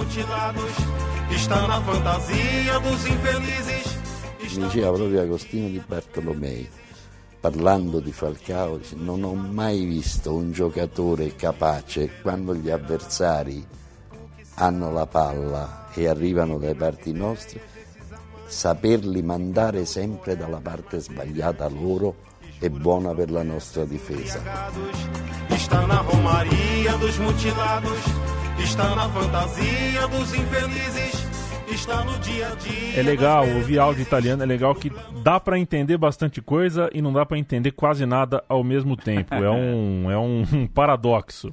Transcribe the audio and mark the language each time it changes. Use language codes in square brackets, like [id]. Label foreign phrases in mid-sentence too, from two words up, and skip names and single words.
[it] Mi diceva proprio Agostino Di Bartolomei, parlando di Falcao, dice, non ho mai visto un giocatore capace, quando gli avversari hanno la palla e arrivano dai parti nostri, saperli mandare sempre dalla parte sbagliata loro è buona per la nostra difesa. [pt] Está na romaria dos mutilados, está na fantasia dos infelizes, está no dia a dia. É legal, ouvir áudio italiano é legal que dá pra entender bastante coisa e não dá pra entender quase nada ao mesmo tempo. É um paradoxo.